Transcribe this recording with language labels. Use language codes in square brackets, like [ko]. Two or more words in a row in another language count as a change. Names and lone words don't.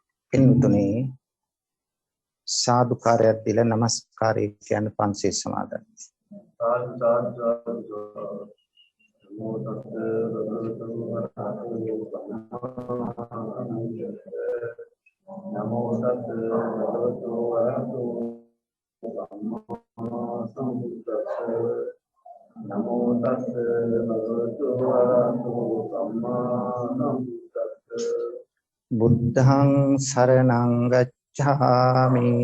[si] පින්තුනි සාදුකාරයක් දීලා නමස්කාරය කියන පන්සිල් සමාදන්. [pi] නමෝ තස් භගවතු වරහතෝ නමෝ තස් භගවතු වරහතෝ සම්මා සම්බුද්දස්ස. බුද්ධං සරණං ගච්ඡාමි.